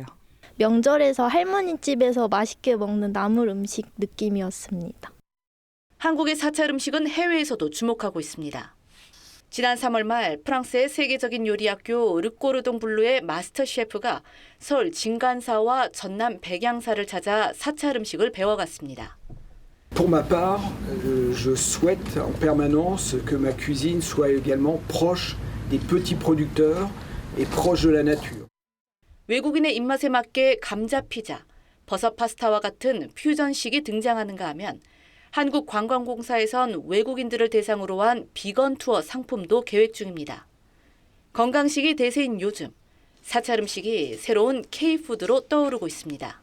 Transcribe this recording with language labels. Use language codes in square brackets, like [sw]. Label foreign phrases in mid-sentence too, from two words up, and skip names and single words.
[ko] 명절에서 할머니 집에서 맛있게 먹는 나물 음식 느낌이었습니다. 한국의 사찰 음식은 해외에서도 주목하고 있습니다. 지난 3월 말 프랑스의 세계적인 요리학교 르꼬르동 블루의 마스터 셰프가 서울 진간사와 전남 백양사를 찾아 사찰 음식을 배워갔습니다. [fr] Pour ma part, je souhaite en permanence que ma cuisine soit également proche des petits producteurs et proche de la nature. [ko] 외국인의 입맛에 맞게 감자 피자, 버섯 파스타와 같은 퓨전식이 등장하는가 하면 한국관광공사에선 외국인들을 대상으로 한 비건 투어 상품도 계획 중입니다. 건강식이 대세인 요즘, 사찰 음식이 새로운 K푸드로 떠오르고 있습니다.